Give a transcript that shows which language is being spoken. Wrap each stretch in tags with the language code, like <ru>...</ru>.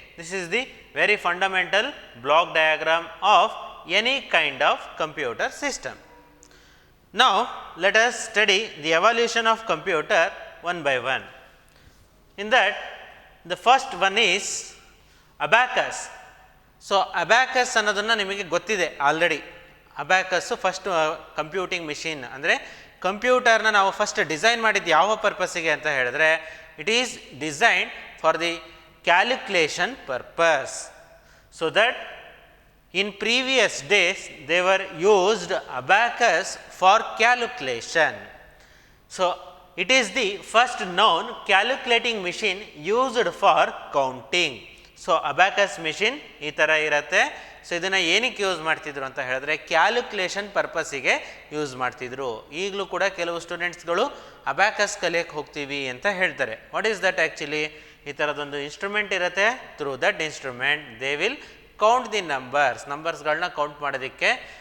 <en>This is the very fundamental block diagram of any kind of computer system. Now, let us study the evolution of computer one by one. In that, the first one is abacus.</en> <kn>So, abacus ಅನ್ನೋದನ್ನು ನಿಮಗೆ ಗೊತ್ತಿದೆ already. Abacus first computing machine ಅಂದರೆ ಕಂಪ್ಯೂಟರ್ನ ನಾವು first design ಮಾಡಿದ್ದು ಯಾವ ಪರ್ಪಸ್ಸಿಗೆ ಅಂತ ಹೇಳಿದ್ರೆ</kn> <en>It is design for the calculation purpose. So that in previous days they were used abacus for calculation. So, it is the first known calculating machine used for counting.</en> <kn>So, abacus machine ಈ ಥರ ಇರುತ್ತೆ. So ಇದನ್ನು ಏನಕ್ಕೆ use ಮಾಡ್ತಿದ್ರು ಅಂತ ಹೇಳಿದ್ರೆ calculation ಪರ್ಪಸ್ಸಿಗೆ use ಮಾಡ್ತಿದ್ರು. ಈಗಲೂ ಕೂಡ ಕೆಲವು ಸ್ಟೂಡೆಂಟ್ಸ್ಗಳು ಅಬ್ಯಾಕಸ್ ಕಲಿಯಕ್ಕೆ ಹೋಗ್ತೀವಿ ಅಂತ ಹೇಳ್ತಾರೆ.</kn> <en>What is that actually?</en> <kn>ಈ ಥರದೊಂದು ಇನ್ಸ್ಟ್ರೂಮೆಂಟ್ ಇರುತ್ತೆ.</kn> <en>through that instrument they will count the</en> <kn>ನಂಬರ್ಸ್ಗಳನ್ನ count ಮಾಡೋದಕ್ಕೆ.</kn>